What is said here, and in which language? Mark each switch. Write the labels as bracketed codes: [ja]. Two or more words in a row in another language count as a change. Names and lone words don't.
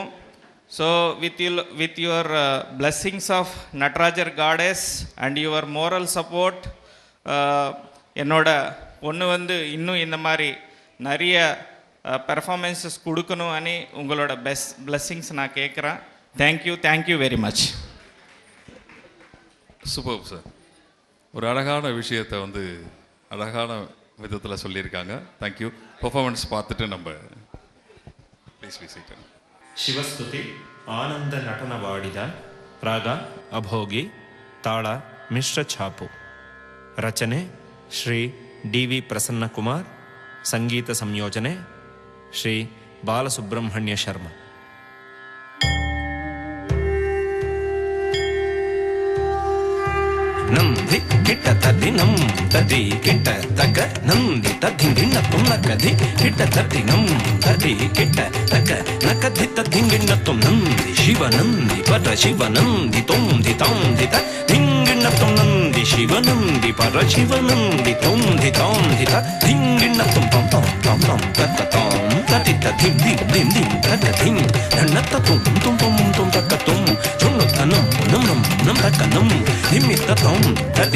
[en] so with your blessings of Natarajar gods and your moral support, [ta] என்னோட பொண்ணு வந்து இன்னும் இந்த மாதிரி நிறைய பெர்ஃபார்மன்ஸஸ் கொடுக்கணும் அனி உங்களோட பிளெஸ்ஸிங்ஸ் நான் கேட்குறேன். [en] thank you very much. [ta] சூப்பர் சார். ஒரு அழகான விஷயத்தை வந்து அழகான விதத்தில் சொல்லியிருக்காங்க. தேங்க்யூ. பெர்ஃபார்மன்ஸ் பார்த்துட்டு நம்ம [en] please visit. [kn] ಶಿವಸ್ತುತಿ ಆನಂದ ನಟನವಾಡಿದ ರಾಗ ಅಭೋಗಿ, ತಾಳ ಮಿಶ್ರ ಛಾಪು. ರಚನೆ ಶ್ರೀ ಡಿ ವಿ ಪ್ರಸನ್ನಕುಮಾರ್. ಸಂಗೀತ ಸಂಯೋಜನೆ ಶ್ರೀ ಬಾಲಸುಬ್ರಹ್ಮಣ್ಯ ಶರ್ಮಾ. ನಂದಿ ಕಿಟ್ಟ ತದ್ದಿ ನಂ ತದಿ ಕಿಟ್ಟ ತಗ ನಂದಿ ತದ್ದಿಂಗಿಣ್ಣ ತುಮ್ನ ಕದಿ ಕಿಟ್ಟ ತದ್ದಿ ನಂ ತದಿ ಕಿಟ್ಟ ತಗ ನಕದಿ ತದ್ದಿಂಗಿಣ್ಣ ತುಮ್ ನಂದಿ ಶಿವ ನಂದಿ ಪರ ಶಿವ ನಂದಿ ತೊಂದಿ ತಾಂದಿ ತ ದಿಂಗಿಣ್ಣ ತುಮ್ ನಂದಿ ಶಿವ ನಂದಿ ಪರ ಶಿವ ನಂದಿ ತೊಂದಿ ತಾಂದಿ ತ ದಿಂಗಿಣ್ಣ ತುಮ್ ಪಂ ಪಂ ಪಂ ಪಂ ತತ್ತ ತಾಂ ತತಿ ತದಿ ದಿಂ ದಿಂ ದಿಂ ತದ ದಿಂ ನನ್ನತ್ತ ತುಂ ತುಂ ಪಂ ತುಂ ತಕ್ಕ ತುಂ ಚುಣ್ಣು ತನಂ ನಂ ನಂ ನಂ ತಕ್ಕ ನಂ ದಿಮ್ಮಿತ್ತ ತಂ ತತಿ